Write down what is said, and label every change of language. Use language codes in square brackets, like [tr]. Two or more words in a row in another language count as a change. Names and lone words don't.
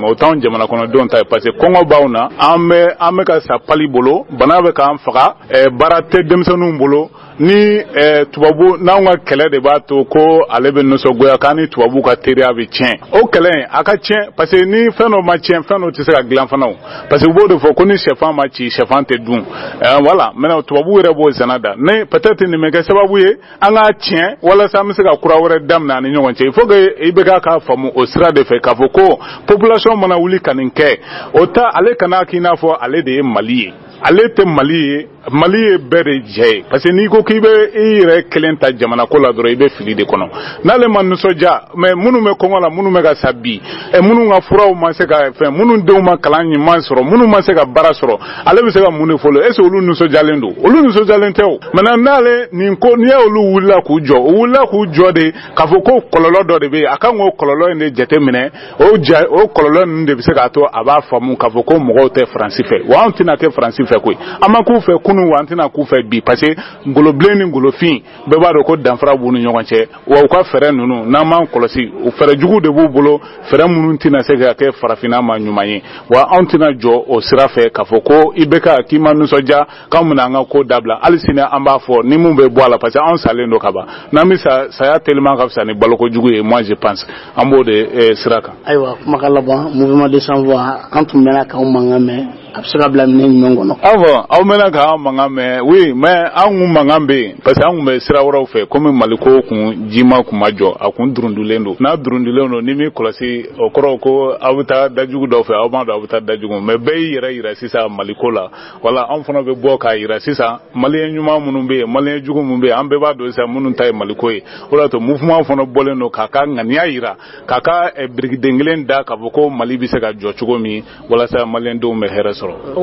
[bm] o t'anw jamana kɔnɔdenw ta ye [fr] parce que [bm] kɔngɔ b'anw na an bɛ ka sa pali bolo bana bɛ k'an faga baara tɛ denmisɛnninw bolo ni tubabu n'anw ka kɛlɛ de b'a to ko ale bɛ nisɔngoya k'an ni tubabu ka teriya bɛ tiɲɛ o kɛlɛ in a ka tiɲɛ [fr] parce que [bm] ni fɛn dɔ ma tiɲɛ fɛn dɔ tɛ se ka dilan fana o parce que u b'o de fɔ ko ni sɛfan ma ci sɛfan tɛ dun [fr] voilà maintenant [bm] tubabu yɛrɛ b'o zana da ne peut-être nin bɛ kɛ sababu ye an k'a tiɲɛ walasa an bɛ se ka kura wɛrɛ daminɛ ani ɲɔgɔn cɛ [fr] il faut que [bm] i bɛ k'a faamu o sira de fɛ k'a fɔ ko population mana wuli ka nin kɛ o ta ale kana k'i n'a fɔ ale de ye Mali ye ale tɛ Mali ye Mali ye bɛɛ de jɛ ye [fr] parce que [bm] n'i ko k'i bɛ i yɛrɛ kelen ta jamana ko la dɔrɔn i bɛ fili de kɔnɔ n'ale ma nisɔndiya mais minnu bɛ kɔngɔ la minnu bɛ ka sa bi minnu ka furaw ma se ka fɛn minnu denw ma kalan ɲuman sɔrɔ minnu ma se ka baara sɔrɔ ale bɛ se ka mun de fɔ [fr] est ce que [bm] olu nisɔndiyalen don olu nisɔndiyalen tɛ o maintenant n'ale nin ko n'i y'olu wulila k'u jɔ o wulila k'u jɔ de k'a fɔ ko kɔlɔlɔ dɔ de bɛ yen a kan k'o kɔlɔlɔ in de jateminɛ o kɔlɔlɔ ninnu de bɛ se k'a to a b'a faamu k'a fɔ ko mɔgɔw tɛ Faransi fɛ wa anw tɛna kɛ Faransi fɛ koyi an ma k'u fɛ kunun wa an tɛna k'u fɛ bi [fr] parce que [bm] ngolobilen ni ngolofin bɛɛ b'a dɔn ko danfara b'u ni ɲɔgɔn cɛ wa u ka fɛɛrɛ ninnu n'an m'an kɔlɔsi u fɛɛrɛ jugu de b'u bolo fɛɛrɛ minnu tɛna se ka kɛ farafinna ma ɲuman ye wa anw tɛna jɔ o sira fɛ k'a fɔ ko i bɛ ka k'i ma nisɔndiya k'anw bɛna an ka ko dabila hali sini an b'a fɔ ni mun bɛ bɔ a la [fr] parce que [bm] anw salen don ka ban n'an bɛ saya teliman ka fisa ni balokojugu ye [fr] moi je pense [bm] an b'o de sira kan. Ayiwa kumakan laban [fr] mouvement de sans voix [bm] an tun mɛnna k'anw mankan mɛn a bɛ se ka bila minɛ ɲuman kɔnɔ. Aw mɛnna k'an mankan mɛn [fr] oui mais [bm] an kun mankan bɛ yen [fr] parce que [bm] an kun bɛ sira wɛrɛw fɛ komi Maliko kun jima kun ma jɔ a kun durundulen don n'a durundulen don ni min kɔlɔsi o kɔrɔ ko aw bɛ taa dajugu dɔw fɛ aw b'a dɔn aw bɛ taa dajugu mais bɛɛ y'i yɛrɛ yira sisan Maliko la wala anw fana bɛ bɔ k'a yira sisan maliyɛn ɲuman minnu bɛ yen maliyɛn jugu minnu bɛ yen an bɛɛ b'a dɔn sisan minnu ta ye Maliko ye o de y'a to mouvement fana bɔlen don k'a ka ŋaniya yira k'a ka birikiden kelen da k'a fɔ ko Mali bɛ se ka jɔ cogo min walasa maliyɛn denw bɛ hɛrɛ sɔrɔ.